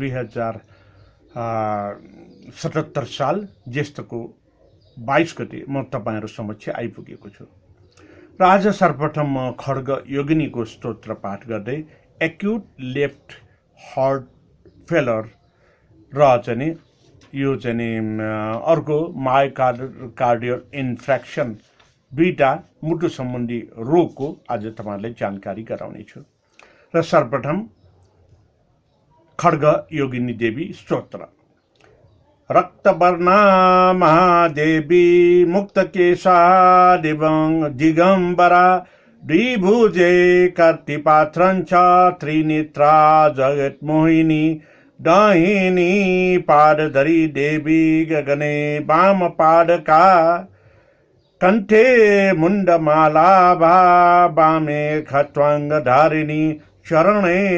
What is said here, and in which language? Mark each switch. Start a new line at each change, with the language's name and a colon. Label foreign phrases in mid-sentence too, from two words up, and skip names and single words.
Nepali: 2077 साल ज्येष्ठको 22 गते म तपाईहरु समक्ष आइपुगेको छु र आज सर्वप्रथम म खड्ग योगिनीको स्तोत्र पाठ गर्दै
English: acute left heart failure
Nepali: र चाहिँ यो चाहिँ अर्को
English: myocardial infarction
Nepali: दुईटा मुटु सम्बन्धी रोगको आज तपाईहरुलाई जानकारी गराउने छु र सर्वप्रथम
Sanskrit: खड्ग योगिनी देवी स्तोत्र रक्तवर्णा महादेवी मुक्तकेशा दिगंबरा द्विभुजे कर्तिपात्रञ्च त्रिनेत्रा जगन्मोहिनी दाहिनी पादधरी देवी गगने वाम पादका कंठे मुंडमालाभा वामे खट्वांगधारिणी चरणे